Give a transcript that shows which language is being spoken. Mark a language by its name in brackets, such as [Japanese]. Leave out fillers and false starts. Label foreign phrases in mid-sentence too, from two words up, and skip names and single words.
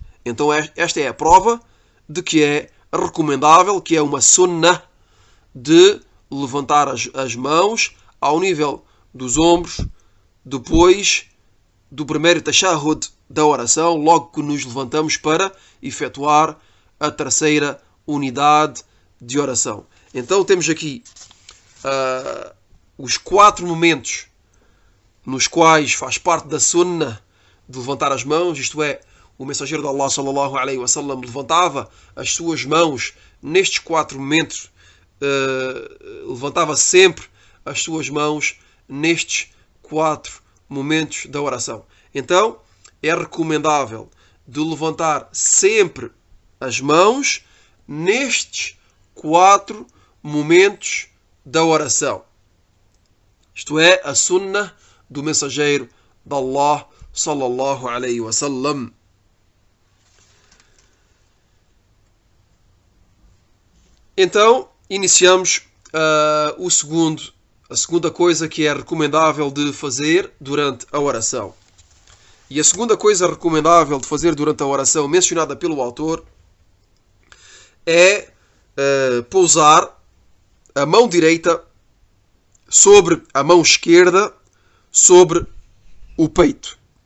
[Portuguese] Então esta é a prova de que é recomendável, que é uma sunnah, de levantar as mãos ao nível dos ombros depois do primeiro tashahhud da oração, logo que nos levantamos para efetuar a terceira unidade de oração. Então temos aqui os 4 momentos nos quais faz parte da sunnah de levantar as mãos, isto é, o mensageiro de Allah [Arabic] صلى الله عليه وسلم [Portuguese] levantava as suas mãos nestes 4 momentos, levantava sempre as suas mãos nestes 4 momentos da oração. Então é recomendável de levantar sempre as mãos nestes 4 momentos da oração. Isto é a sunnah do mensageiro de Allah [Arabic] صلى الله عليه وسلم. [Portuguese] Então iniciamos a segunda coisa que é recomendável de fazer durante a oração. E a segunda coisa recomendável de fazer durante a oração mencionada pelo autor é pousar a mão direita sobre a mão esquerda sobre o peito.